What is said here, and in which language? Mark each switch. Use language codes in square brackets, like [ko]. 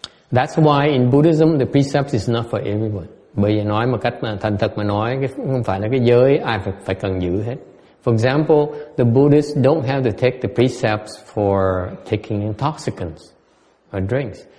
[en] That's why in Buddhism the precepts is not for everyone. [vi] Bởi vì nói một cách mà thành thật mà nói, không phải là cái giới ai phải cần giữ hết. [en] For example, the Buddhists don't have to take the precepts for taking intoxicants or drinks.